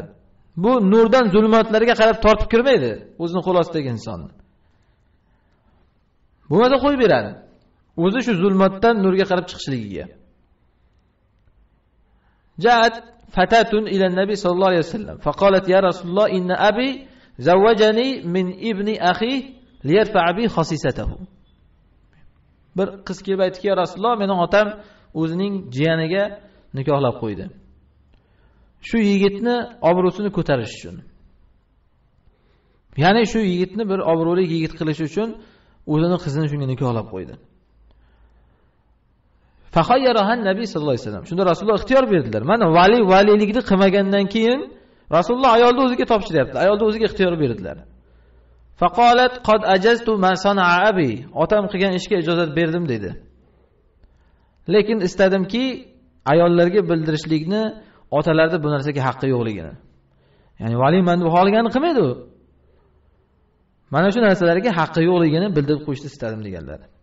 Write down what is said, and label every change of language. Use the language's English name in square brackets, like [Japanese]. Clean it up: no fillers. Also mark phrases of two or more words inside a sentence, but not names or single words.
[Uzbek] Bu nurdan zulumotlarga qarab tortib kirmaydi, o'zining qo'l ostidagi insonni. Bo'lmasa qo'yib beradi. O'zi shu zulmatdan nurga qarab chiqishligiga. [Arabic] جاءت فتاة إلى النبي صلى الله عليه وسلم. فقالت يا رسول الله إن أبي زوجني من ابن أخي ليرفع بي خسيسته. [Uzbek] Bir qiz kelib aytdiki, [Arabic] يا رسول الله, [Uzbek] mening otam o'zining jiyaniga nikohlab qo'ydi. Shu yigitni obro'sini ko'tarish uchun. Ya'ni shu yigitni bir obro'li yigit qilish uchun o'zining qizini shunga nikohlab qo'ydi. [Arabic] فخيرها النبي صلى الله عليه وسلم. [Uzbek] Shunda Rasululloh ixtiyor berdilar. Mana valilikni qilmagandan keyin Rasululloh ayolni o'ziga topshiryapti. Ayolni o'ziga ixtiyor berdilar. [Arabic] فقالت قد أجزت ما صنع أبي. [Uzbek] Otam qilgan ishga ijozat berdim dedi. Lekin istadimki ayollarga bildirishlikni, otalarda bu narsaga haqqi yo'qligini. Ya'ni vali mana bu xohlaganini qilmaydi u. Mana shu narsalarga haqqi yo'qligini bildirib qo'yishni istadim deganlar.